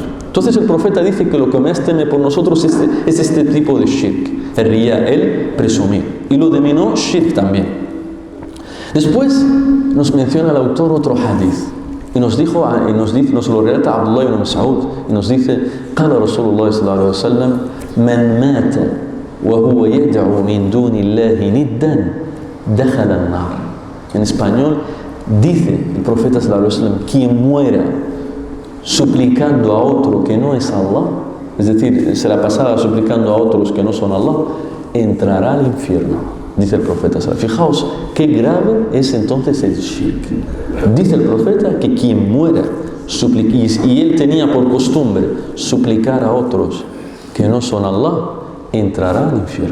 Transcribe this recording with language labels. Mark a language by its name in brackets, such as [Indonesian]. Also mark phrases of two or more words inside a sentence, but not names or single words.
[Spanish] Entonces el profeta dice que lo que más teme por nosotros es este tipo de shirk, el riya, el presumir. Y lo denominó shirk también. Después nos menciona el autor otro hadith. Y nos lo relata Abdullah ibn Mas'ud. Y nos dice, [Arabic] قال رسول الله صلى الله عليه وسلم من مات وهو يدعو من دون الله ندا دخل النار. [Spanish] En español dice el profeta [Arabic] صلى الله عليه وسلم, [Spanish] quien muera suplicando a otro que no es Allah, es decir, se la pasaba suplicando a otros que no son Allah, entrará al infierno. Dice el profeta. Fijaos qué grave es entonces el shirk. Dice el profeta que quien muera y él tenía por costumbre suplicar a otros que no son Allah, entrará al infierno.